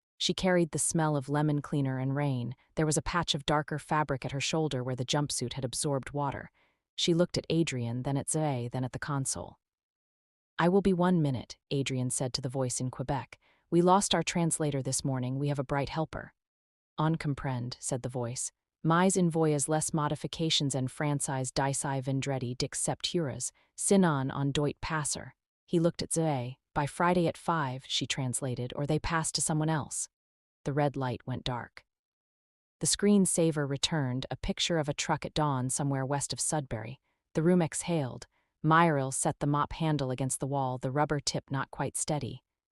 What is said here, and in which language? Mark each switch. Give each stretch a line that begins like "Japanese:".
English: She carried the smell of lemon cleaner and rain. There was a patch of darker fabric at her shoulder where the jumpsuit had absorbed water. She looked at Adrian, then at Zoe, then at the console. "I will be 1 minute," Adrian said to the voice in Quebec. "We lost our translator this morning. We have a bright helper."
French: "On comprend,"
English: said the voice.
French: "Mais envoyez les modifications en français d'ici vendredi d'excepturas, sinon on doit passer."
English: He looked at Zoe. By Friday at 5, she translated, or they passed to someone else. The red light went dark. The screensaver returned, a picture of a truck at dawn somewhere west of Sudbury. The room exhaled. Myril set the mop handle against the wall, the rubber tip not quite steady.